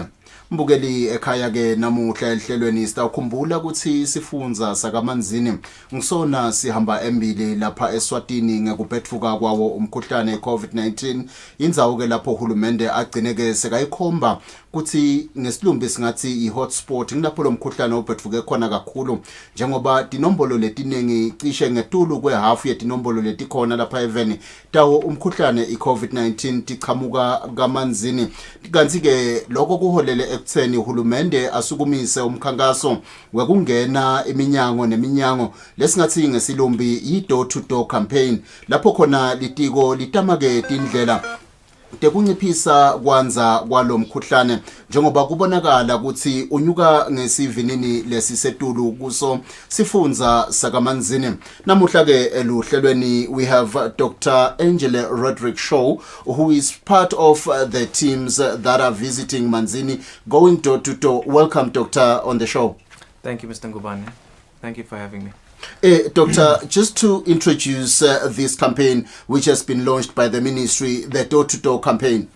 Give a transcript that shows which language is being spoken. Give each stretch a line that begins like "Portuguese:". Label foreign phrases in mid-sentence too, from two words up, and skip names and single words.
Swati: Mbukeli ekhaya ke namuhla ehlelweni sitawukhumbula ukuthi sifunza sakamanzini ngisona sihamba embili lapha Eswatini ngekuphetfuka kwawo umkhuhlane i-COVID-19 indzawo ke lapho uhulumende agcineke sekayikhomba ukuthi ngesilumbi singathi i-hotspot ngilapho lo mkhuhlane ophetfuke khona kakhulu njengoba tinombolo letinengi cishe ngetulu kwehalf yetinombolo letikhona lapha eveni tawo umkhuhlane i-COVID-19 tichamuka kamanzini kanti ke lokho kuholele ekutheni uhulumende asukumise umkhankaso wekungena iminyango neminyango lesingathi ngesilumbi i-
English: door to door campaign
Swati: lapho khona litiko litamake tindlela tekunciphisa kwanza kwalomkhuhlane njengoba kubonakala ukuthi unyuka ngesivinini lesisetulu kuso sifunza sakamanzini. Namuhla ke eluhlelweni
English: we have Dr. Rodrick Shaw, who is part of the teams that are visiting Manzini, going door to door. Welcome, Doctor, on the show. Thank you, Mr. Ngubane. Thank you for having me. Doctor, just to introduce this campaign which has been launched by the ministry, the door-to-door campaign.